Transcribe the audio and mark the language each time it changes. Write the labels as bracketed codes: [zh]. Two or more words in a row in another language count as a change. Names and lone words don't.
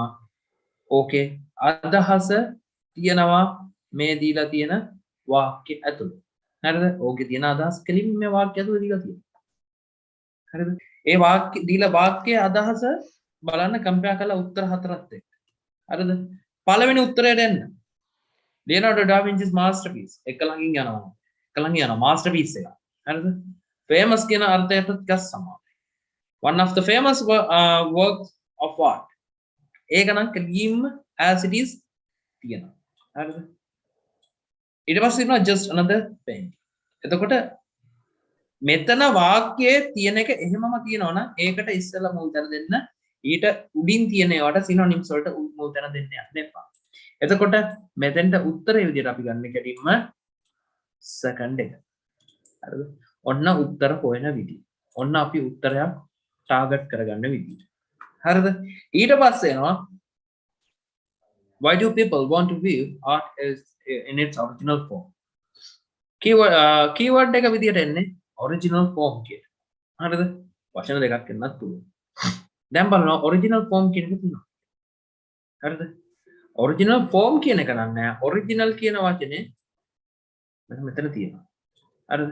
[si] ඕකේ අදහස තියෙනවා මේ දීලා තියෙන වාක්‍ය ඇතුළේ. හරිද? ඕකේ තියෙන අදහස් කෙලින්ම මේ වාක්‍ය ඇතුළේ දීලා තියෙනවා. හරිද? ඒ වාක්‍ය දීලා වාක්‍යයේ අදහස බලන්න කම්පෙයාර් කරලා උත්තර හතරත් එක්ක. හරිද? පළවෙනි උත්තරයට එන්න. [en] Leonardo da Vinci's masterpiece. [si] එක ළඟින් යනවා. masterpiece එක. හරිද? famous කියන අර්ථයට ගස් සමානයි. [en] One of the famous works of art. [si] ඒක නම් කෙලින්ම [en] as it is [si] තියෙනවා. හරිද? ඊට පස්සේ තියෙනවා [en] just another painting. [si] එතකොට මෙතන වාක්‍යයේ තියෙන එක එහෙමම තියෙනවා නම් ඒකට ඉස්සෙල්ලා මුල් තැන දෙන්න. ඊට උඩින් තියෙන ඒවාට සිනොනිම්ස් වලට මුල් තැන දෙන්න යන්න එපා. එතකොට මෙතෙන්ට උත්තරේ විදිහට අපි ගන්න කැඩීම සෙකන්ඩ් එක. හරිද? ඔන්න උත්තර හොයන විදිහ. ඔන්න අපි උත්තරයක් ටාගට් කරගන්න විදිහ. හරිද? ඊට පස්සේ එනවා [en] Why do people want to view art as in its original form? [si] Keyword එක විදියට එන්නේ [en] original form [si] කියන. හරිද? වචන දෙකක් එන්නත් පුළුවන්. දැන් බලනවා [en] original form [si] කියන එක තියෙනවා. හරිද? [en] original form [si] කියන එක නම් නෑ. original කියන වචනේ මෙතන තියෙනවා. හරිද?